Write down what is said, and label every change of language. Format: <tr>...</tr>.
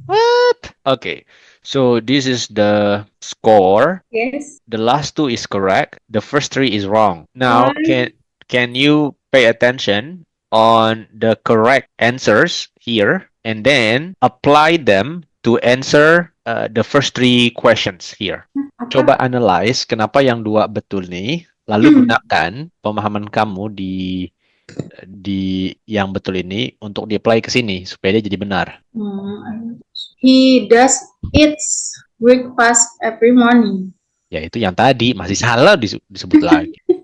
<en>What? Okay. So this is the score. Yes. The last two is correct. The first three is wrong. Now, can you pay attention on the correct answers here and then apply them to answer the first three questions here.</en> <id>Coba analyze kenapa yang dua betul nih, lalu gunakan pemahaman kamu di yang betul ini untuk di-apply ke sini supaya dia jadi benar.</id> <en>He does eats breakfast every morning.</en> <id>Ya itu yang tadi masih salah disebut lagi.</id>